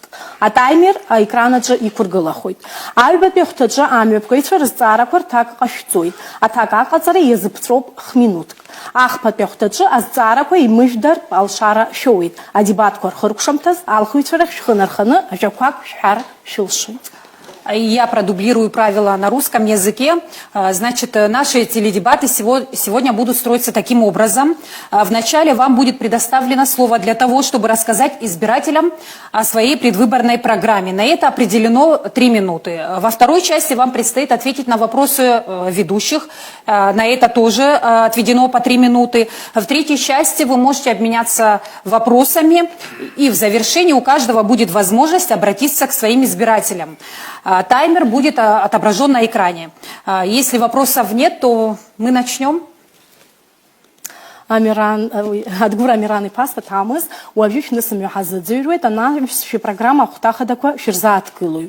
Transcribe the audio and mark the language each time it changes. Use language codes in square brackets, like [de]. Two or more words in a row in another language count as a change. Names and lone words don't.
[ab] Атаймер аекран аҿы иқәыргылахоит. Аҩбатәи ахәҭаҿы амҩаԥгаҩцәа рызҵаарақәа рҭак ҟашәҵоит. Аҭак аҟаҵара иазыԥҵәоуп х-минуҭк. Ахԥатәи ахәҭаҿы азҵаарақәа имыжәдартә алшара шәоуеит. Адебаткәа рхыркәшамҭаз алхыҩцәа рахь шәхы нарханы ажәақәак шәҳәар шәылшоит. [ru] Я продублирую правила на русском языке. Значит, наши теледебаты сегодня будут строиться таким образом. Вначале вам будет предоставлено слово для того, чтобы рассказать избирателям о своей предвыборной программе. На это определено 3 минуты. Во второй части вам предстоит ответить на вопросы ведущих. На это тоже отведено по 3 минуты. В третьей части вы можете обменяться вопросами. И в завершении у каждого будет возможность обратиться к своим избирателям. Таймер будет отображен на экране. Если вопросов нет, то мы начнем. [ab] Адгәыр Амиран-иԥа Ҭамыз, уажәы шәнысымҩа ҳазыӡырҩуеит, анаҩс шәпрограмма ахәҭахадақәа шәырзааҭгылоит.